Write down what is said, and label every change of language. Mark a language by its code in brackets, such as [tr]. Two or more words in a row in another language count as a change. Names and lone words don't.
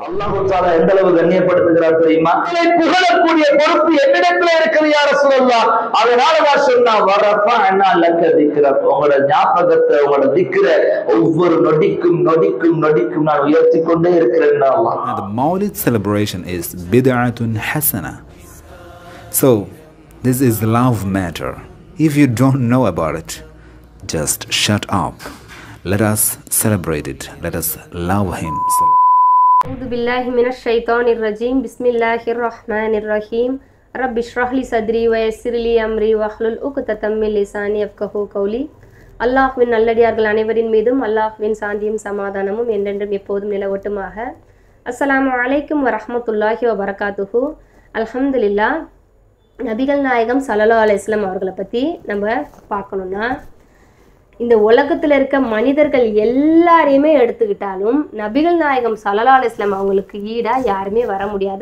[ta] அல்லாஹ் தஆலா எந்த அளவு கண்ணியப்படுத்துகிறார் தெரியுமா? இதை புகழக்கூடிய பொறுப்பு என்னிடத்துல இருக்குது [ar] يا رسول الله. [ta] அதனால நான் சொன்னா [ar] ورفعنا لك ذكرك, [ta] உங்களோட ஞாபகத்தை உங்களோட திக்ர ஒவ்வொரு நொடிக்கும் நொடிக்கும் நொடிக்கும் நான் உயர்த்தி கொண்டே இருக்கிறேன் அல்லாஹ். [en] The Maulid celebration is [ar] بدعة حسنة. [en] So this is the love matter. If you don't know about it, just shut up. Let us celebrate it. Let us love him. [ar] أعوذ بالله من الشيطان الرجيم. بسم الله الرحمن الرحيم. رب اشرح لي صدري ويسر لي أمري واحلل عقدة من لساني يفقهوا قولي. [ta] அல்லாஹ்வின் நல்லடியார்கள் அனைவரின் மீதும் அல்லாஹ்வின் சாந்தியும் சமாதானமும் என்றென்றும் எப்போதும் நிலவட்டுமாக. [ar] السلام عليكم ورحمة الله وبركاته. அல்ஹம்துலில்லாஹ். [ta] நபிகள் நாயகம் [ar] صلى الله عليه وسلم [ta] அவர்களை பற்றி நம்ம பார்க்கணுன்னா, இந்த உலகத்தில் இருக்க மனிதர்கள் எல்லாரையுமே எடுத்துக்கிட்டாலும் நபிகள் நாயகம் [ar] صلى الله عليه وسلم [ta] அவங்களுக்கு ஈடாக யாருமே வர முடியாது.